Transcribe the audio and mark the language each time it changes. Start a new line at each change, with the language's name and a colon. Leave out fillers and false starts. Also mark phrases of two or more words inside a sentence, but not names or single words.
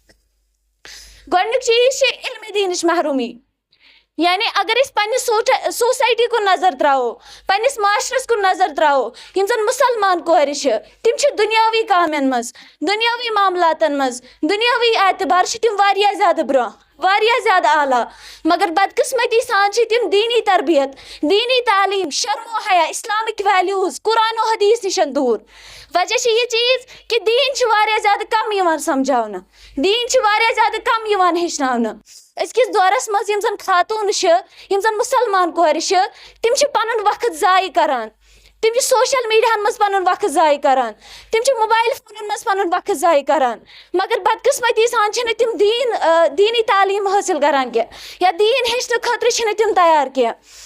Kashmiri: گۄڈنیُک چیٖز چھِ علمِ دیٖنٕچ محروٗمی، یعنی اگر أسۍ پننہِ سوسایٹی کُن نظر تراوو، پننس معاشرس کُن نظر تراوو، یِم زن مسلمان کورِ چھِ تِم چھِ دُنیاوی کامٮ۪ن منٛز، دُنیاوی معاملاتن منٛز، دُنیاوی اعتبار چھِ تِم واریاہ زیادٕ برونٛہہ، واریاہ زیادٕ اعلیٰ، مگر بدقسمتی سان چھِ تِم دیٖنی تربیت، دیٖنی تعلیٖم، شرم و حیا،
English: Islamic values,
Kashmiri: قرآن و حدیث نِش دوٗر۔ وجہ چھِ یہِ چیٖز کہ دیٖن چھُ واریاہ زیادٕ کم یِوان سمجھاونہٕ، دیٖن چھُ واریاہ زیادٕ کم یِوان ہیٚچھناونہٕ۔ أزکِس دورس منٛز یِم زن خاتوٗن چھِ، یِم زن مسلمان کورِ چھِ، تِم چھِ پنُن وقت ضایع کران، تِم چھِ
English: social mediahan
Kashmiri: منٛز پنُن وقت ضایع کران، تِم چھِ موبایل فونن منٛز پنُن وقت ضایع کران، مگر بدقسمتی سان چھِنہٕ تِم دیٖنی تعلیٖم حٲصل کران کینٛہہ یا دیٖن ہیٚچھنہٕ خٲطرٕ چھِنہٕ تِم تیار کینٛہہ۔